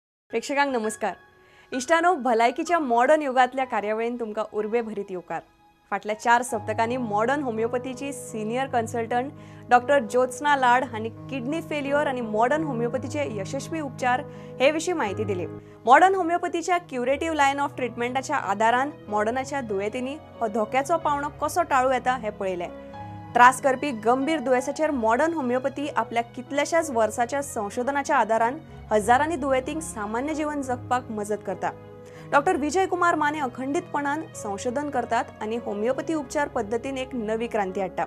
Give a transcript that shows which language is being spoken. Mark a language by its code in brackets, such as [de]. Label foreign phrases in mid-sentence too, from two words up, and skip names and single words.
[kok] प्रेक्षकांक नमस्कार. इष्टानो, भलायकीच्या मॉडर्न युगातल्या कार्यावळीन तुमका उर्बे भरीत येवकार. फाटल्या 4 सप्तकांनी मॉडर्न होमिओपॅथीची [en] senior consultant [kok] डॉक्टर ज्योत्सना लाड हांनी [en] kidney failure [kok] आणि मॉडर्न होमिओपॅथीचे यशस्वी उपचार हे विषयी माहिती दिली. मॉडर्न होमिओपॅथीच्या [en] curative line of [kok] ट्रीटमेंटाच्या आधारान मॉडर्नाच्या दुयेंतींनी हो धोक्याचो पावणो कसो टाळू येता हे पळयले. त्रास करपी गंभीर दुयेंसाचेर मॉडर्न होमिओपॅथी आपल्या कितल्याशाच वर्साच्या संशोधनाच्या आधारान हजारांनी दुयेंतींक सामान्य जीवन जगपाक मजत करता. डॉक्टर विजय कुमार माने अखंडितपणान संशोधन करतात आणि होमिओपॅथी उपचार पद्धतीन एक नवी क्रांती हाडटा.